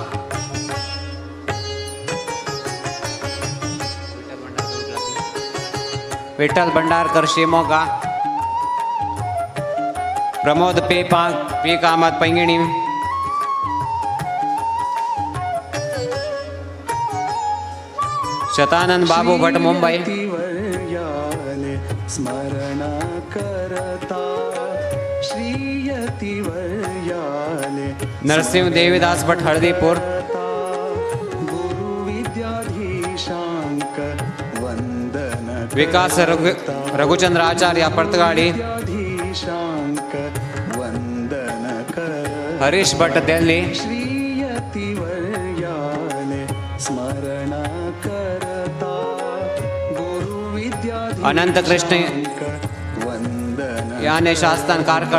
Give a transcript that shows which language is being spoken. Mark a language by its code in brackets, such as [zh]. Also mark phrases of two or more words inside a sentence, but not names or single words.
[kok] विठ्ठल भंडारकर शिवमोगा प्रमोद पी कामत पैंगिणी शतानंद बाबू भट मुंबई यतिवर्याले स्मरण करता श्रीयतिवर्याले नरसिंह देवीदास भट हळदीपूर गुरु विद्याधीशांक वंदन विकास रघुचंद्र आचार्य परतगाड़ी विद्याधीशांक वंदन कर हरीश भट दिल्ली श्रीयतिवर्याले स्मरण करता गुरु विद्याधीशांक अनंत कृष्ण वंदन याने शास्तान कारकळ